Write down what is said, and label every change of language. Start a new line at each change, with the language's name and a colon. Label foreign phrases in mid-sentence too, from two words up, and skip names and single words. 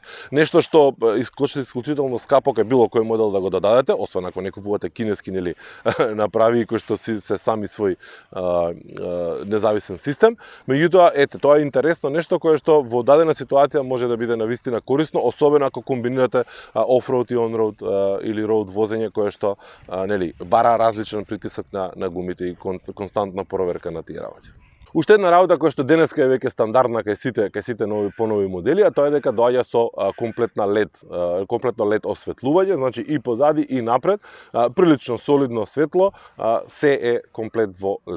Macedonian: Нешто што исклучително скапо кај било кој модел да го додадете, освен ако не купувате кинески, нели, направи кој што се сами свој независен систем. Меѓутоа, ете, тоа е интересно нешто кое што во дадена ситуација може да биде навистина корисно, особено ако комбинирате off-road и on-road или road возење кое што, нели, бара различен притисок на гумите и константна проверка на тие работи. Уште една работа која што денеска е веќе стандардна кај сите понови модели, а тоа е дека доаѓа со комплетно LED осветлување, значи и позади и напред, прилично солидно светло, се е комплет во LED.